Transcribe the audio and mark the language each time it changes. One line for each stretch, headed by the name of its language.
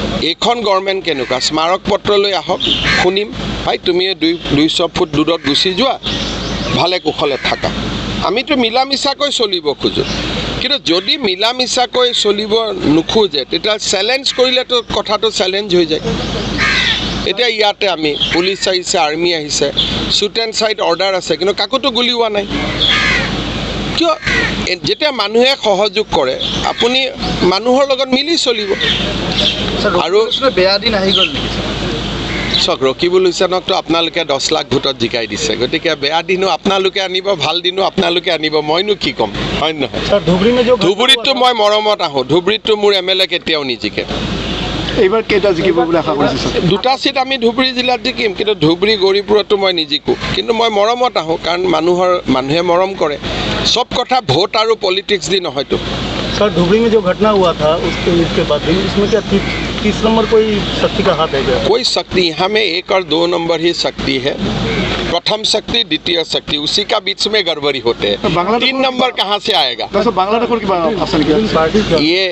Assamese: এইখন গভৰ্ণমেণ্ট কেনেকুৱা স্মাৰক পত্ৰ লৈ আহক শুনিম ভাই তুমি 200 ফুট দূৰত গুচি যোৱা ভালে কুশলে থাকা আমিতো মিলা মিছাকৈ চলিব খোজোঁ কিন্তু যদি মিলা মিছাকৈ চলিব নোখোজে তেতিয়া চেলেঞ্জ কৰিলেতো কথাটো চেলেঞ্জ হৈ যায় এতিয়া ইয়াতে আমি পুলিচ আহিছে আৰ্মি আহিছে শ্বুট এণ্ড চাইট অৰ্ডাৰ আছে কিন্তু কাকোতো গুলি হোৱা নাই কিয় যেতিয়া মানুহে সহযোগ কৰে আপুনি মানুহৰ লগত মিলি চলিব আৰু বেয়া দিন আহি গ'ল নেকি চাওক ৰকিবুল হুছেইনকতো আপোনালোকে 10 লাখ ভোটত জিকাই দিছে গতিকে বেয়া দিনো আপোনালোকে আনিব ভাল দিনো আপোনালোকে আনিব মইনো কি ক'ম হয় নহয় ধুবুৰীততো মই মৰমত আহোঁ ধুবুৰীততো মোৰ MLA কেতিয়াও নিজিকে এইবাৰ কেইটা জিকিব বুলি আশা কৰিছে স্যাৰ 2টা সিট আমি ধুবুৰী জিলাত জিকিম কিন্তু ধুবুৰী গৌৰীপুৰতো মই নিজিকো কিন্তু মই মৰমত আহোঁ কাৰণ মানুহে মৰম কৰে সব কথা ভোট আৰু পলিটিক্স দি নহয়তো
Hindi: सर धुबरी में जो घटना हुआ था उसके बाद इसमें क्या 30 नंबर कोई शक्ति का हाथ है क्या कोई शक्ति यहाँ में 1 और 2 नंबर ही शक्ति है प्रथम शक्ति द्वितीय शक्ति उसी का बीच में गड़बड़ी होते हैं 3 नंबर कहाँ से आएगा
Assamese: বাংলাদেশৰ কিবা আছেন কি